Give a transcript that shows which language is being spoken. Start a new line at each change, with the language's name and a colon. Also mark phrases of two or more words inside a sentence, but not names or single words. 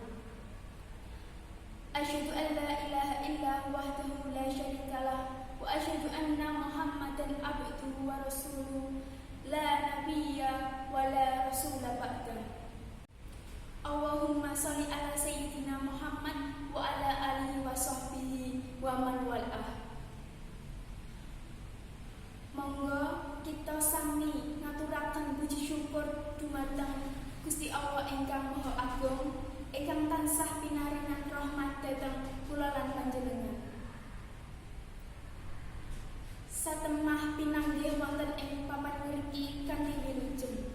Arabic: أشهد أن لا إله إلا وحده لا شريك له وأشهد أن محمدا عبده ورسوله لا نبي ولا رسول بعده. اللهم صل على سيدنا محمد وعلى آله وصحبه ومن والاه.
Javanese: Monggo kita sami ngaturaken puji syukur dhumateng Gusti Allah ingkang Maha Agung, ingkang tansah pinaringan rahmat dhateng kula lan panjenengan. Satemah pinanggih wonten ing papan ngriki kanthi wilujeng.